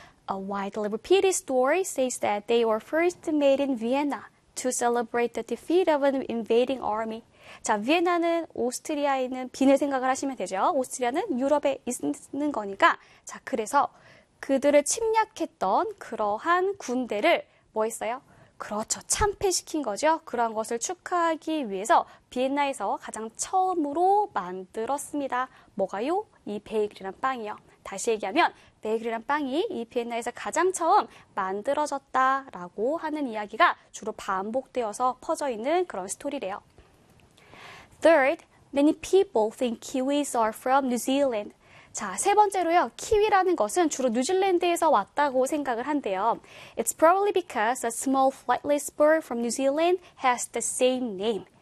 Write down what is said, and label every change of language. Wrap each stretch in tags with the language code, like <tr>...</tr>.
<en>A widely repeated story says that they were first made in Vienna to celebrate the defeat of an invading army.</en> <ko>자, 비엔나는 오스트리아에 있는 빈을 생각을 하시면 되죠. 오스트리아는 유럽에 있는 거니까. 자, 그래서 그들을 침략했던 그러한 군대를 뭐 했어요? 그렇죠. 참패시킨 거죠. 그러한 것을 축하하기 위해서 비엔나에서 가장 처음으로 만들었습니다. 뭐가요? 이 베이글이란 빵이요. 다시 얘기하면 베이글이란 빵이 이 비엔나에서 가장 처음 만들어졌다라고 하는 이야기가 주로 반복되어서 퍼져있는 그런 스토리래요.</ko> <en>Third, many people think kiwis are from New Zealand.</en> <ko>자, 세 번째로요. 키위라는 것은 주로 뉴질랜드에서 왔다고 생각을 한대요.</ko> <en>It's probably because a small flightless bird from New Zealand has the same name.</en>